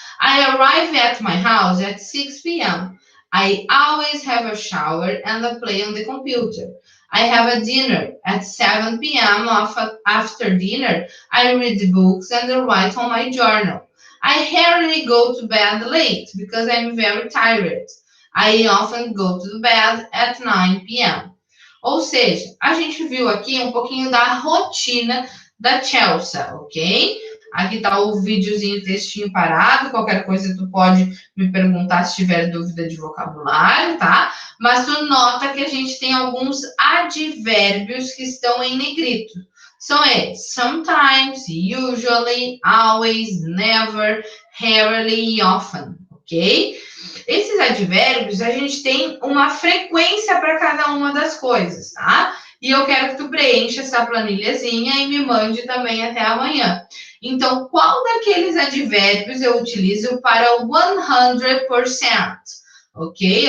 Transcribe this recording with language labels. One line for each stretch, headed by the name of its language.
English: I arrive at my house at 6 p.m. I always have a shower and I play on the computer. I have a dinner at 7 p.m. After dinner, I read books and I write on my journal. I rarely go to bed late because I'm very tired. I often go to bed at 9 p.m.
Portuguese: Ou seja, a gente viu aqui um pouquinho da rotina da Chelsea, ok? Aqui está o videozinho, textinho parado. Qualquer coisa tu pode me perguntar se tiver dúvida de vocabulário, tá? Mas tu nota que a gente tem alguns advérbios que estão em negrito. São eles: sometimes, usually, always, never, rarely e often, ok? Esses advérbios, a gente tem uma frequência para cada uma das coisas, tá? E eu quero que tu preencha essa planilhazinha e me mande também até amanhã. Então, qual daqueles advérbios eu utilizo para 100%? Ok?